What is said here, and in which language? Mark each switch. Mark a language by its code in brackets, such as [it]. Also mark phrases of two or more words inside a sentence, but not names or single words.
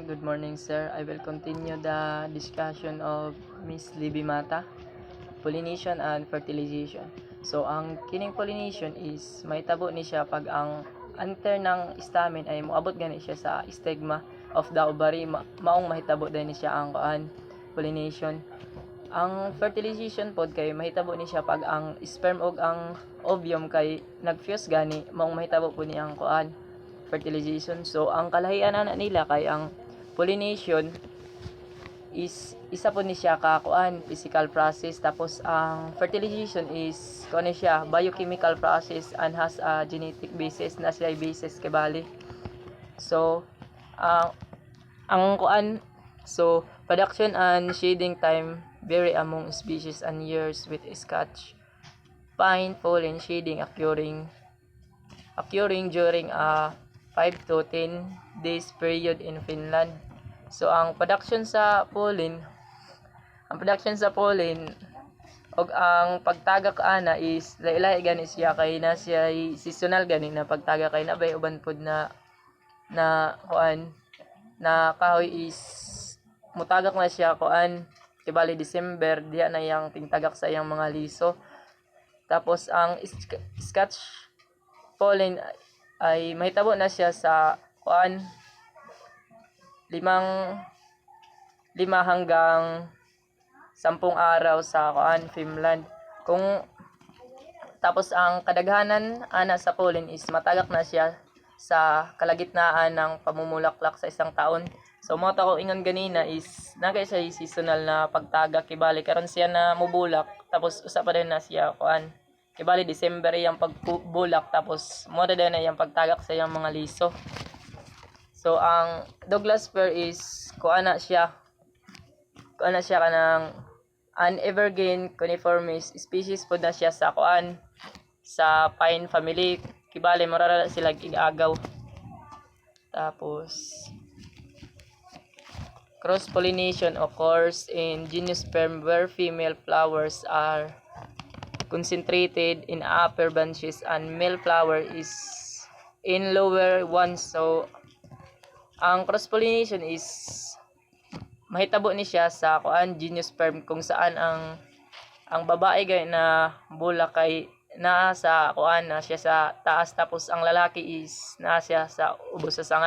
[en] Good morning sir. I will continue the discussion of Miss Libby Mata, pollination and fertilization. [ceb] So, ang kining pollination is mahitabo ni siya pag ang anter ng stamen ay moabot gani siya sa [en] stigma of the ovary, [ceb] maong mahitabo din ni siya ang pollination. Ang fertilization pod kay mahitabo ni siya pag ang sperm og ang ovum kay nagfuse gani, maong mahitabo po ni ang fertilization. So ang kalahian na nila kay ang pollination is isa po ni siya ka [en] physical process, [ceb] tapos ang fertilization is kuno siya [en] biochemical process and has a genetic basis [ceb] na siya basis kay bali. So ang [en] so production and shading time vary among species and years, with Scotch pine pollen shading occurring during a 5 to 10 days period in Finland. [ceb] So ang production sa pollen og ang pagtagak ana is lahi-lahi gani siya, kay na siya seasonal gani na pagtagak, kay nabay uban pod na kahoy is mutagak na siya tibali December diya na yang tingtagak sa iyang mga liso. [tl] Tapos ang Scotch pollen ay [ceb] mahitabo na siya [tl] sa 5 hanggang 10 araw sa Finland. Tapos ang kadaghanan ana sa pollen is matagak na siya sa kalagitnaan ng pamumulaklak sa isang taon. [ceb] So mo ta ko ingon ganina is nagay siya seasonal na pagtagak, kibali karon siya na mubulak, tapos usa pa din na siya kibali December yung pagbulak, tapos mo din na yung pagtagak sa yung mga liso. So ang Douglas fir is kuana siya kanang [en] an evergreen coniferous species [ceb] po na siya sa sa [en] pine family, [ceb] kibali marara sila igagaw. [en] Tapos cross pollination occurs in gymnosperm where female flowers are concentrated in upper branches and male flower is in lower ones. [ceb] So ang cross pollination is mahitabo ni siya sa gymnosperm [tl] kung saan [ceb] ang ang babae gay na bulak kay naa sa kuan na siya sa taas, tapos ang lalaki is naa siya sa ubos sa sanga.